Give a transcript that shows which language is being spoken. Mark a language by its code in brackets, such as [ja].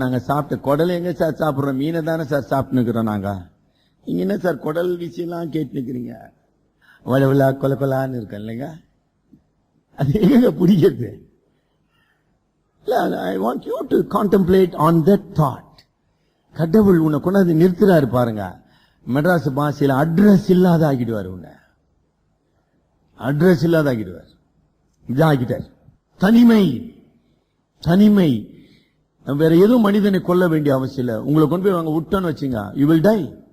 [ta] நாங்க சாப்பிட்ட குடல் எங்க சார் சாப்பிடுறோம்? மீனை தானே சார் சாப்பிட்டுக்கிறோம் நாங்க. நீங்க என்ன சார் குடல் விஷயம்லாம் கேட்டு நிக்கிறீங்க? வளவிழா கொலக்கொலான்னு இருக்கோம் இல்லைங்க. அது எங்க பிடிக்கிறது? [en] I want you to contemplate on that thought. [ta] கடவுள் உன்னை கொண்டாந்து நிறுத்துறாரு பாருங்க. மெட்ராஸ் பாஷையில அட்ரஸ் இல்லாத ஆகிடுவார். உன்னை அட்ரஸ் இல்லாத ஆகிடுவார். இதான் ஆகிட்டார். தனிமை. தனிமை. வேற எதுவும் மனிதனை கொல்ல வேண்டிய அவசியம் இல்லை. உங்களை கொண்டு போய் வாங்க விட்டோன்னு வச்சுங்க, [en] you will die.